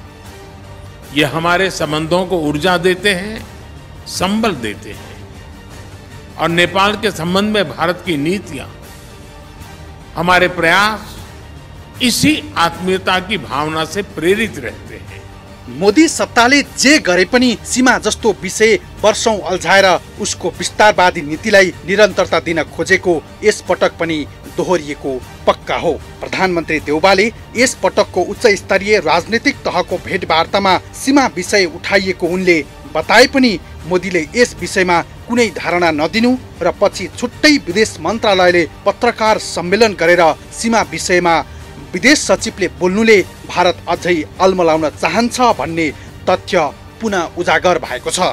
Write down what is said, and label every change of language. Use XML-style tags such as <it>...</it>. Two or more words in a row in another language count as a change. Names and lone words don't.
<hi>ये हमारे संबंधों को ऊर्जा देते हैं, संबल देते हैं। और नेपाल के संबंध में भारत की नीतियां, हमारे प्रयास इसी आत्मीयता की भावना से प्रेरित रहते हैं।</hi> <ne>मोदी सत्ताले जे गरे पनि सीमा जस्तो विषय वर्षौं अल्झाएर उसको विस्तारवादी नीतिलाई निरन्तरता दिन खोजेको यस पटक पनि दोहोरिएको पक्का हो। प्रधानमन्त्री देउबाले यस पटकको उच्च स्तरीय राजनीतिक तहको भेटवार्तामा सीमा विषय उठाइएको उनले बताए पनि मोदीले यस विषयमा कुनै धारणा नदिनु र पछि छुट्टै विदेश मन्त्रालयले पत्रकार सम्मेलन गरेर सीमा विषयमा विदेश सचिवले बोल्नुले भारत अझै अल्मलाउन चाहन्छ भन्ने तथ्य पुनः उजागर भएको छ।</ne>